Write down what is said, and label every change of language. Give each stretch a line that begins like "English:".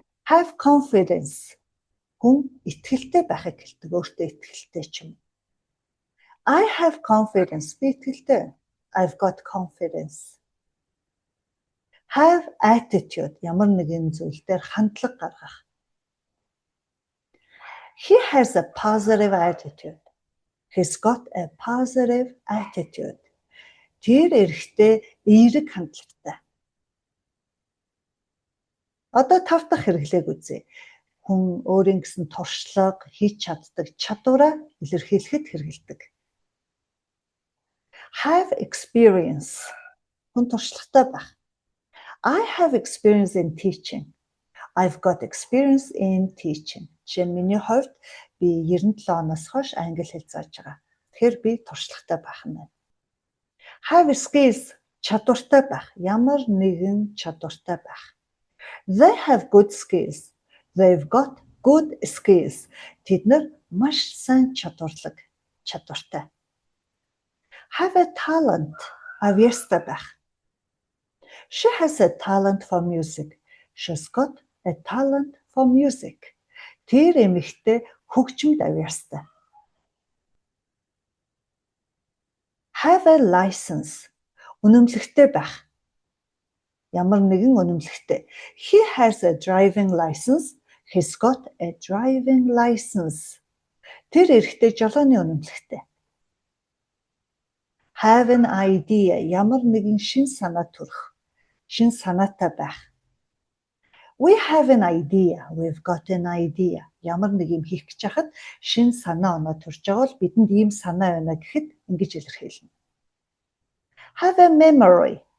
English: Have confidence.
Mongolian: Хүн итгэлтэй байхыг хэлдэг. Өөртөө итгэлтэй ч юм.
English: I have confidence.
Mongolian: Би итгэлтэй.
English: I've got confidence. Have attitude.
Mongolian: Ямар нэгэн зүйл дээр хандлага гаргах.
English: He has a positive attitude. He's got a positive attitude.
Mongolian: Тэр эрэхтэй эерэг хандлагатай. Одоо 5 дахь хэрэглээг үзье. Хүн өөрийн гэсэн туршлага, хийж чаддаг чадвараа илэрхийлэхэд хэрэгэлдэг.
English: Have experience.
Mongolian: Хүн туршлагатай байх.
English: I have experience in teaching. I've got experience in teaching.
Mongolian: Жишээ нь миний хувьд би 97 оноос хойш англи хэл зааж байгаа. Тэгэхээр би туршлагатай байх нь байна.
English: Have skills.
Mongolian: Чадвартай байх. Ямар нэгэн чадвартай байх.
English: They have good skills. They've got good skills.
Mongolian: Тэд нар маш сайн чадвартай.
English: Have a talent.
Mongolian: Авьяастай байх.
English: She has a talent for music. She's got a talent for music.
Mongolian: Тэр эмэгтэй хөгжимд авьяастай.
English: Have a license.
Mongolian: Үнэмлэгтэй байх. Ямар нэгэн үнэмлэгтэй.
English: He has a driving license. He's got a driving license.
Mongolian: Тэр эрэгтэй жолооны үнэмлэгтэй. Have an idea. Ямар нэгэн шин санаа төрөх. Шин санаатай байх.
English: We have an idea. We've got an idea.
Mongolian: Ямар нэг юм хийх гэж хахад шин санаа оноо төрж байгаа бол бидэнд ийм санаа байна гэхэд ингэж илэрхийлнэ.
English: Have a memory.